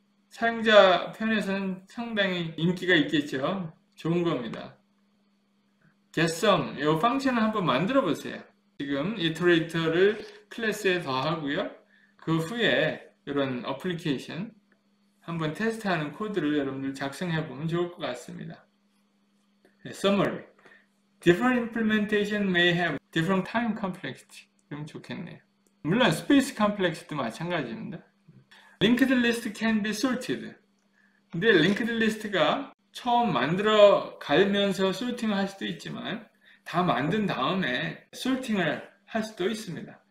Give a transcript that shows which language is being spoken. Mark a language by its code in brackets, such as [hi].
[ko] 사용자 편에서는 상당히 인기가 있겠죠. 좋은 겁니다. [en] getSum, [ko] 이 펑션을 한번 만들어 보세요. 지금 이터레이터를 클래스에 더하고요. 그 후에 이런 어플리케이션 한번 테스트하는 코드를 여러분들 작성해 보면 좋을 것 같습니다. [en] Summary. Different implementation may have different time complexity. [ko] 그럼 좋겠네요. 물론 [en] space complexity [ko] 도 마찬가지입니다. [en] Linked list can be sorted. [ko] 근데 [en] linked list [ko] 가 처음 만들어 가면서 [en] sorting [ko] 을 할 수도 있지만 다 만든 다음에 sorting을 할 수도 있습니다.